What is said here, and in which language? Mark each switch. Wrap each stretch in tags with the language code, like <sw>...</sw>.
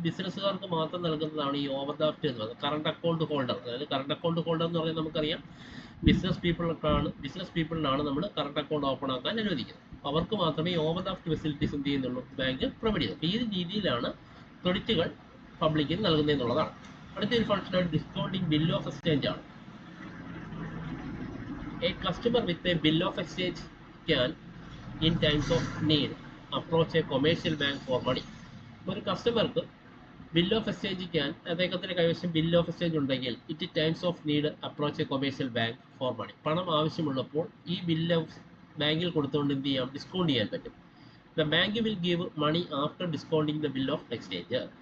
<ml>ഇത് ബിസിനസ്സുകാർക്ക് മാത്രം നൽകുന്നതാണ് ഈ ഓവർ ഡ്രാഫ്റ്റ് എന്ന് പറയുന്നത്. കറണ്ട് അക്കൗണ്ട് ഹോൾഡർ, അതായത് കറണ്ട് അക്കൗണ്ട് ഹോൾഡർ എന്ന് പറയുന്നത് നമുക്കറിയാം ബിസിനസ് പീപ്പിളിനാണ് നമ്മൾ കറണ്ട് അക്കൗണ്ട് ഓപ്പൺ ആക്കാൻ അനുവദിക്കുന്നത്. അവർക്ക് മാത്രമേ ഈ ഓവർ ഡ്രാഫ്റ്റ് ഫെസിലിറ്റീസ് എന്ത് ചെയ്യുന്നുള്ളൂ, ബാങ്ക് പ്രൊവൈഡ് ചെയ്യുന്നത്. ഈ രീതിയിലാണ് ക്രെഡിറ്റുകൾ പബ്ലിക്കിന് നൽകുന്നതെന്നുള്ളതാണ്. അടുത്തൊരു ഫങ്ഷനായിട്ട് ഡിസ്കൗണ്ടിങ് ബിൽ ഓഫ് എക്സ്ചേഞ്ച് ആണ്.</ml> <en>A customer with a bill of exchange can, in times of need, approach a commercial bank for money.</en> <ml>ഒരു കസ്റ്റമർക്ക് ബിൽ ഓഫ് എക്സ്ചേഞ്ച് അദ്ദേഹത്തിന് കൈവശം ബിൽ ഓഫ് എക്സ്ചേഞ്ച് ഉണ്ടെങ്കിൽ</ml> <en>It times of need approach a commercial bank for money.</en> <ml>പണം ആവശ്യമുള്ളപ്പോൾ ഈ bill of ബാങ്കിൽ കൊടുത്തുകൊണ്ട് എന്ത് ചെയ്യാം, ഡിസ്കൗണ്ട് ചെയ്യാൻ പറ്റും.</ml> <en>The bank will give money after discounting the bill of exchange.</en>